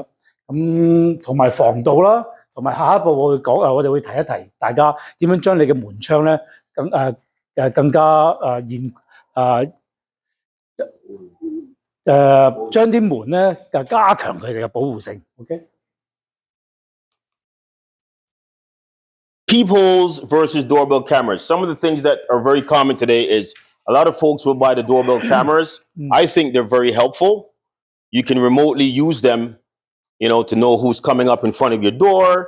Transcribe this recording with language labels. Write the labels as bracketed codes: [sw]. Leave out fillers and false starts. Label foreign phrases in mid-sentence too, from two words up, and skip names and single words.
[yue] 咁同埋防盜啦，同埋下一步我哋會提一提大家點樣將你嘅門窗咧更加將啲門咧加強佢哋嘅保護性。OK。 [en] Peepholes versus doorbell cameras. Some of the things that are very common today is a lot of folks will buy the doorbell cameras. I think they're very helpful. You can remotely use them, to know who's coming up in front of your door.